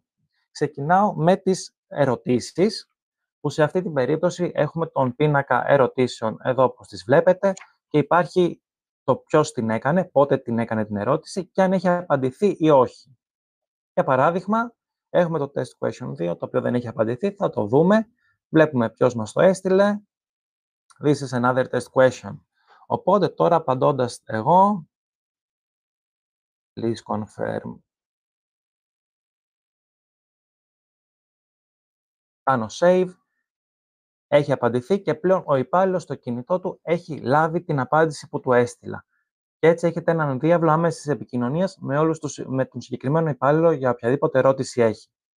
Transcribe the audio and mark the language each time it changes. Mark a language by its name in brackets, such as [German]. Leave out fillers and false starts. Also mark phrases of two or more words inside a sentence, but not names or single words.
[Greek] Ξεκινάω με τις ερωτήσεις, που σε αυτή την περίπτωση έχουμε τον πίνακα ερωτήσεων εδώ όπως τις βλέπετε και υπάρχει το ποιος την έκανε, πότε την έκανε την ερώτηση και αν έχει απαντηθεί ή όχι. Για παράδειγμα, έχουμε το [English] test question [Greek] 2, το οποίο δεν έχει απαντηθεί, θα το δούμε. Βλέπουμε ποιος μας το έστειλε. [English] This is another test question. [Greek] Οπότε τώρα απαντώντας εγώ, [English] please confirm. Κάνω save. [Greek] Έχει απαντηθεί και πλέον ο υπάλληλος στο κινητό του έχει λάβει την απάντηση που του έστειλα. Και έτσι έχετε έναν διάβλο άμεσης επικοινωνίας με τον συγκεκριμένο υπάλληλο για οποιαδήποτε ερώτηση έχει.